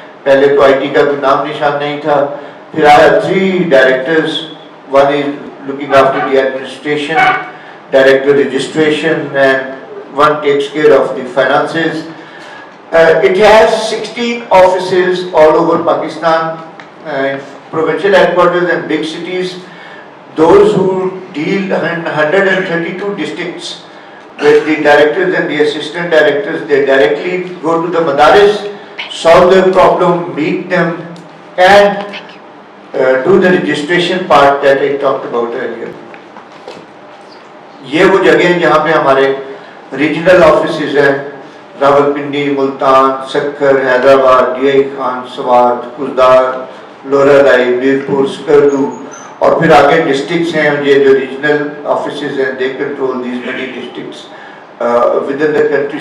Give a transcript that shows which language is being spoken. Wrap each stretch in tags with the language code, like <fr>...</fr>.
<ur>پہلے تو I T کا کوئی نام نشان نہیں تھا. پھر</ur> <en>I have 3 directors. One is looking after the administration, director registration, and one takes care of the finances. It has 16 offices all over Pakistan, provincial headquarters and big cities. Those who deal in 132 districts with the directors and the assistant directors, they directly go to the madaris, solve their problem, meet them, and do the registration part that I talked about earlier.</en> <ur>یہ وہ جگہ ہیں جہاں پہ ہمارے regional offices ہیں, Rawalpindi, Multan, Sukkur, Hyderabad, D I Khan, Swat, کھزدار, لورا رائی, میرپور, سکردو, اور پھر آگے ڈسٹرکٹس ہیں. یہ جو ریجنل آفیسز ہیں,</ur> <en>they control these many districts within the country.</en>